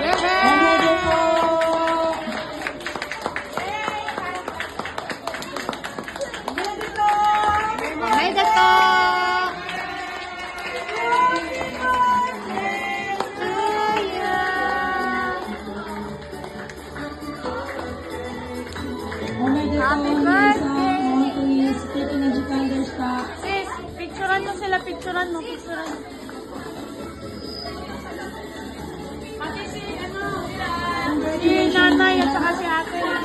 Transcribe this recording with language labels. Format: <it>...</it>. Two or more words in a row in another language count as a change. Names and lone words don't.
<ja>Yay! Arigato!</ja> <en>Happy birthday!</en> <ja>素敵な時間でした。</ja> <tl>Sis, picturean mo sila, picturean mo. Pati si, si nanay at saka si ate.</tl>